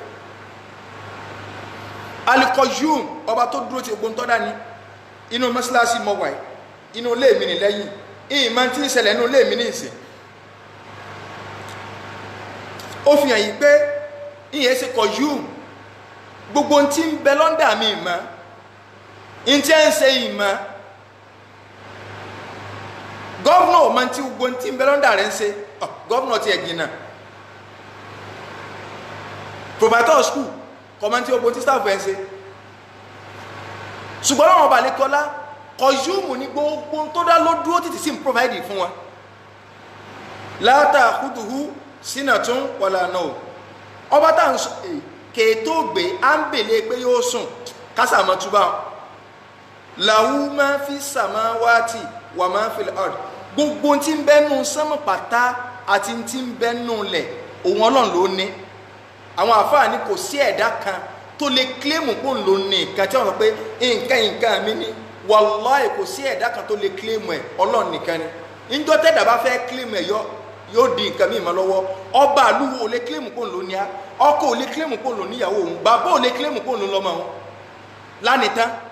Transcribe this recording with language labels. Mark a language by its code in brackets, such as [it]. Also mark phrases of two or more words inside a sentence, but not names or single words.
[yo] Al-Qayyum ọba tó dúró ti ogun tọ́dá ní inú mọ́sálásí mọ́wàá inú ilé mi ní lẹ́yìn ìmọ̀ tí ń ṣẹlẹ̀ inú ilé mi ní ìsìn ó fi hàn yí pé ìyẹn ṣe Qayyum gbogbo tí ń bẹ lọ́ndà mi ìmọ̀ ń tí ń ṣe ìmọ̀ gọ́vnà ọmọ tí gbogbo tí ń bẹ lọ́ndà rẹ̀ ń ṣe gọ́vnà ti ẹ̀gbìn náà [en] provider school [yo] kọmọ tí gbogbo tí staff ẹ̀ ń ṣe ṣùgbọ́n àwọn ọba lẹ́kọ́lá Qayyum ní gbogbo tó dá ló dúró títí sí ń provide fún wọn [ar] لا تأخذه سنة ولا نوم [yo] ọba tá ń sọ kèétó gbé à ń bèlè pé yóò sùn kásàmọ́ túbà [ar] له ما في السماوات وما في الأرض [yo] gbogbo tí ń bẹ́nu sánmọ̀ pátá àti tí ń bẹ́nu lẹ̀ òun ọlọ́run ló ní àwọn àfáà ní kò sí ẹ̀dá kan tó lè kílèmù pò ń lò ní nǹkan tí wọ́n sọ pé nǹkan mi ní wàláhì kò sí ẹ̀dá kan tó lè kílèmù ẹ̀ ọlọ́run nìkan ni níjọ́ tẹ́dà bá fẹ́ kílèmù ẹ̀ yóò di nǹkan mímọ́ lọ́wọ́ ọba àlúwo ò lè kílèmù pò ń lò ní ọkọ ò lè kílèmù pò ń lò níyàwó òun bàbá ò lè kílèmù pò ń lò lọ́mọ òun lánìtán